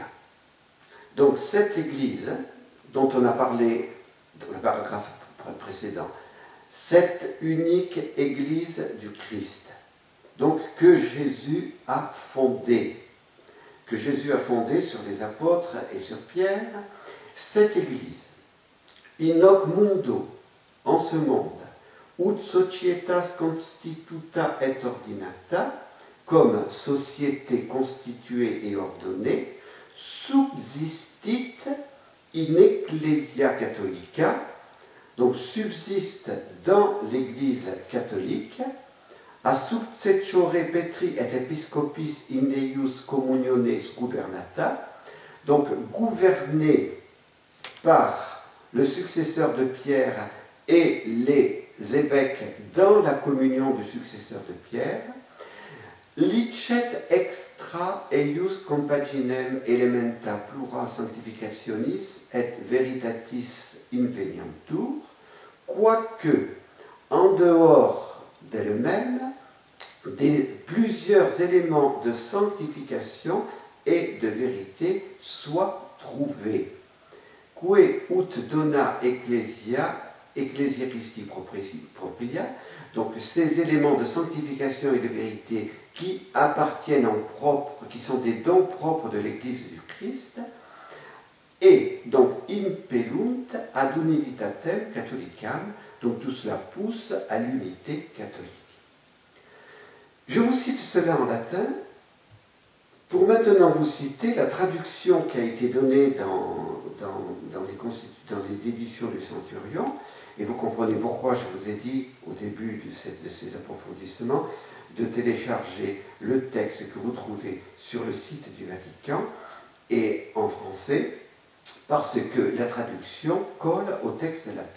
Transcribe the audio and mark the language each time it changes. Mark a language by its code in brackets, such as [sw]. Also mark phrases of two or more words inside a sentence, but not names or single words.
[fr] Donc cette Église, dont on a parlé dans le paragraphe précédent, cette unique Église du Christ, donc que Jésus a fondée, sur les apôtres et sur Pierre, cette Église, [la] in hoc mundo, [fr] en ce monde, [la] ut societas constituta et ordinata, [fr] comme société constituée et ordonnée, [la] subsistit in ecclesia catholica, [fr] donc subsiste dans l'Église catholique, [la] a successore Petri et Episcopis in eius communiones gubernata, [fr] donc gouverné par le successeur de Pierre et les évêques dans la communion du successeur de Pierre, [la] licet extra eius compaginem elementa plura sanctificationis et veritatis inveniantur, [fr] quoique, en dehors d'elle-même, plusieurs éléments de sanctification et de vérité soient trouvés. [la] Que ut dona ecclesia, ecclesia Christi propria, [fr] donc ces éléments de sanctification et de vérité qui appartiennent en propre, qui sont des dons propres de l'Église du Christ, et donc [la] impellunt ad unitatem catholicam, [fr] donc tout cela pousse à l'unité catholique. Je vous cite cela en latin pour maintenant vous citer la traduction qui a été donnée dans les éditions du Centurion, et vous comprenez pourquoi je vous ai dit au début de ces approfondissements de télécharger le texte que vous trouvez sur le site du Vatican et en français, parce que la traduction colle au texte latin.